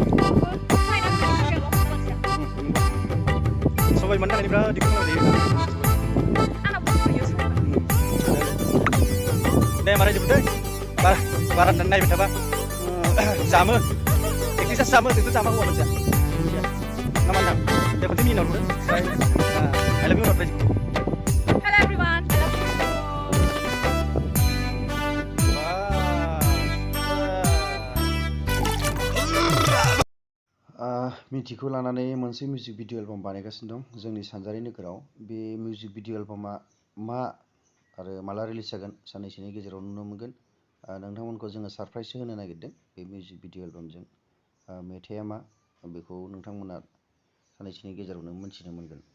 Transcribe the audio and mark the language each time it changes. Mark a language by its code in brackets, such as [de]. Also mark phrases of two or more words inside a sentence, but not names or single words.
[brx] सबाय मोननो थाखाय बिराद दिखांनांगौ जायो दे माराय जोबदों बारा नायबाय थाबा जामो एक्ट्रिसा जामो जोंथ' जामा हौवा मोनसेया ना मा होनदां दे खनसे मिनिनाव नुदों [en] I love you not Hello everyone [brx] मिथिखौ लानानै मोनसे [en] music video album [brx] बानायगासिनो दं जोंनि सानजारि नोगोराव बे [en] music video album [brx] मा आरो माला रिलिज जागोन साननैसोनि गेजेराव नुनो मोनगोन नोंथांमोनखौ जोङो सारप्राइज होनो नागिरदों बे [en] music video [brx] एलबामजों मेथाइआ मा बेखौ नोंथांमोना साननैसोनि गेजेरावनो मोनथिनो मोनगोन